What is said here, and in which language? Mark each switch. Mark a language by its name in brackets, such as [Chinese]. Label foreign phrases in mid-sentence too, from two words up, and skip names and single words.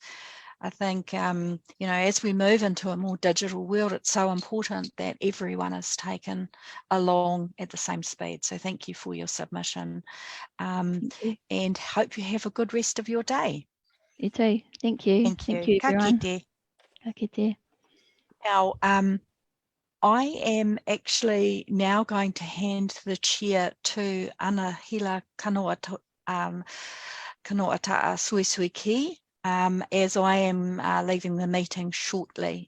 [English] I think, as we move into a more digital world, it's so important that everyone is taken along at the same speed. So thank you for your submission, and hope you have a good rest of your day. You too. Thank you. Thank you. [Māori] Ka kite. Ka kite. [English] Now, I am actually now going to hand the chair to Anahila Kanoata Suisuiki, as I am leaving the meeting shortly.